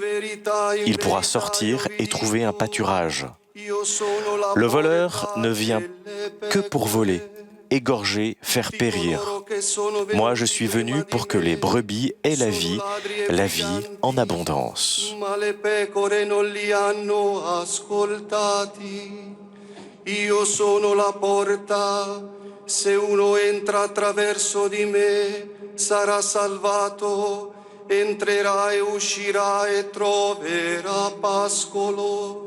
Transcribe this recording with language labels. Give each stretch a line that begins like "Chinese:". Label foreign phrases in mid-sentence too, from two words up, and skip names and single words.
French: Il pourra sortir et trouver un pâturage. Le voleur ne vient que pour voler, égorger, faire périr. Moi, je suis venu pour que les brebis aient la vie en abondance.
Italian: Io sono la porta, se uno entra attraverso di me, sarà salvato, entrerà e uscirà e troverà pascolo.